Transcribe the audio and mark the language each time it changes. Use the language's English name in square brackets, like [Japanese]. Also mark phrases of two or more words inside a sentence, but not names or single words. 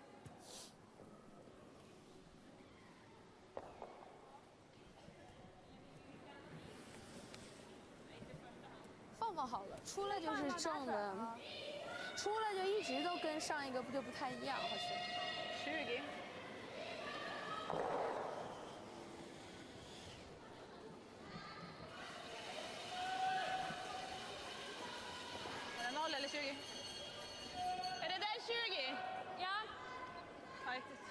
[Chinese] 放好了，出来就是正的，出来就一直都跟上一个不太一样，好像。 [Swedish] 20. Är det 0 eller 20? Är det där 20? Ja. Tajt.